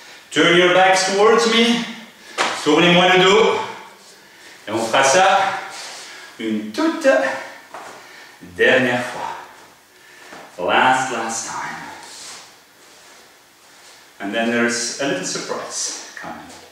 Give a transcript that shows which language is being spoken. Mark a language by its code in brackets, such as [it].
[en] Turn your backs towards me. [fr] Tournez-moi le dos. Et on fera ça une toute dernière fois. [en] Last time. And then there's a little surprise coming.